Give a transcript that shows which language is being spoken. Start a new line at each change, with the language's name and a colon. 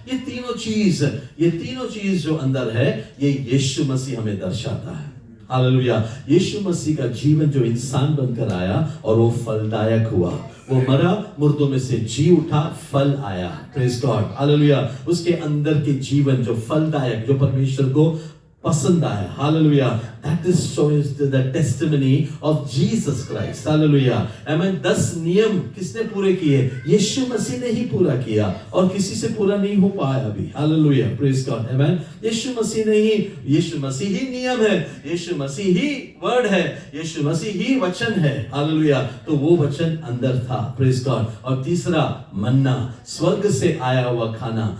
Hindi: ये तीनों चीज जो अंदर है, ये यीशु मसीह हमें दर्शाता है. हालेलुया. यीशु मसीह का जीवन जो इंसान बनकर आया और वो फलदायक हुआ. वो मरा, मुर्दों में से जी उठा, फल आया. Praise God. हालेलुया. उसके अंदर के जीवन जो फलदायक, जो परमेश्वर को पसंद आया. Hallelujah.
English: That is shows the testimony of Jesus Christ.
Hindi: Hallelujah. आमीन. 10 नियम किसने पूरे किए? यीशु मसीह ने ही पूरा किया, और किसी से पूरा नहीं हो पाया अभी. हालेलुया. Praise God. आमीन. यीशु मसीह ही नियम है, यीशु मसीह ही वर्ड है, यीशु मसीह ही वचन है. हालेलुया. तो वो वचन अंदर था. Praise God. और तीसरा, मन्ना, स्वर्ग से आया हुआ खाना.